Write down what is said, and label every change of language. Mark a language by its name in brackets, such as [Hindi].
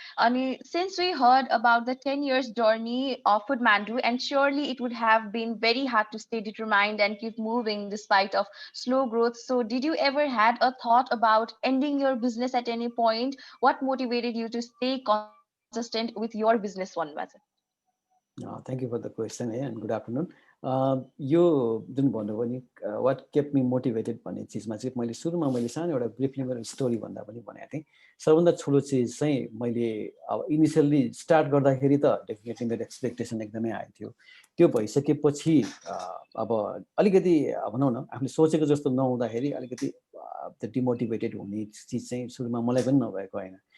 [English] अनि since we heard about the 10 years journey of Foodmandu and surely it would have been very hard to stay determined and keep moving despite of slow growth, so did you ever had a thought about ending your business at any point? What motivated you to stay consistent with your business [Nepali] भन्नुभएको छ। [English] Thank you for the question है, and good afternoon. [Nepali] यो जुन भन्नुभयो नि [English] what kept me motivated [Nepali] भन्ने चिजमा चाहिँ मैले सुरुमा मैले सानो एउटा ब्रिफली मेरो स्टोरी भन्दा पनि भनेको थिएँ। सबभन्दा ठुलो चिज चाहिँ मैले अब इनिसियल्ली स्टार्ट गर्दाखेरि त डेफिनेटली मेरो एक्सपेक्टेसन एकदमै हाई थियो। त्यो भइसकेपछि अब अलिकति भनौँ न आफूले सोचेको जस्तो नहुँदाखेरि अलिकति डिमोटिभेटेड हुने चिज चाहिँ सुरुमा मलाई पनि नभएको होइन।